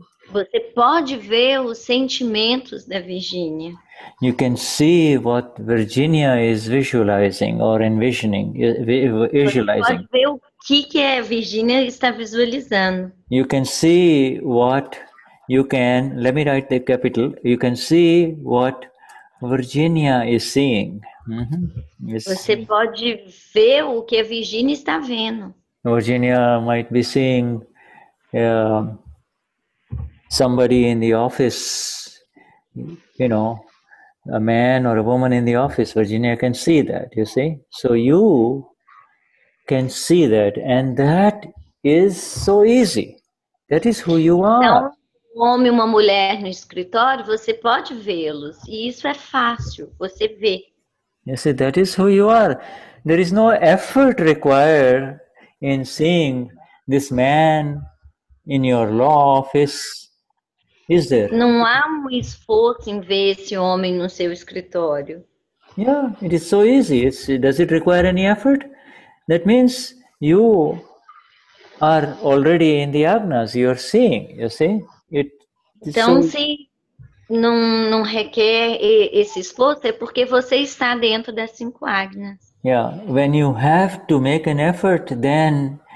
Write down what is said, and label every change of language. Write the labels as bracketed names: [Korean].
[Portuguese] Você pode ver os sentimentos da Virgínia. [English] You can see what Virginia is visualizing or envisioning, visualizing. [Portuguese] Você pode ver o que a Virgínia está visualizando. [English] You can see what let me write the capital, you can see what Virginia is seeing. [Portuguese] Você pode ver o que a Virgínia está vendo. [English] Virginia might be seeing somebody in the office, you know, a man or a woman in the office. Virginia can see that, you see. So you can see that, and that is so easy. That is who you are. [Portuguese] Então, um homem e uma mulher no escritório, você pode vê-los. E isso é fácil, você vê. [English] You see, that is who you are. There is no effort required in seeing this man in your law office. Is there? [Portuguese] Não há um esforço em ver esse homem no seu escritório. [English] Yeah, it is so easy. Does it require any effort? That means you are already in the agnas. You are seeing, you see? [Portuguese] Então, se não requer esse esforço, é porque você está dentro das 5 agnas. [English] Yeah, when you have to make an effort, then